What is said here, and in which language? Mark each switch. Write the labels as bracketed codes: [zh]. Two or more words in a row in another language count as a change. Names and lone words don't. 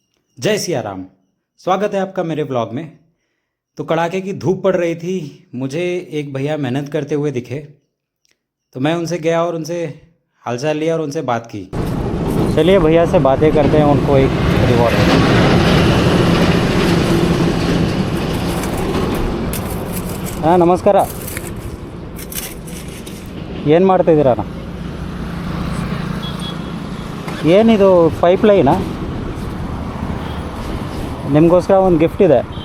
[hi] जय सिया राम। स्वागत है आपका मेरे ब्लॉग में। तो कड़ाके की धूप पड़ रही थी, मुझे एक भैया मेहनत करते हुए दिखे, तो मैं उनसे गया और उनसे हालचाल लिया और उनसे बात की। चलिए भैया से बातें करते हैं, उनको एक रिवॉर्ड। [kn] ಹಾಂ ನಮಸ್ಕಾರ, ಏನು ಮಾಡ್ತಾಯಿದ್ದೀರಾ? ಏನಿದು ಪೈಪ್ಲೈನಾ? ನಿಮಗೋಸ್ಕರ ಒಂದು ಗಿಫ್ಟ್ ಇದೆ.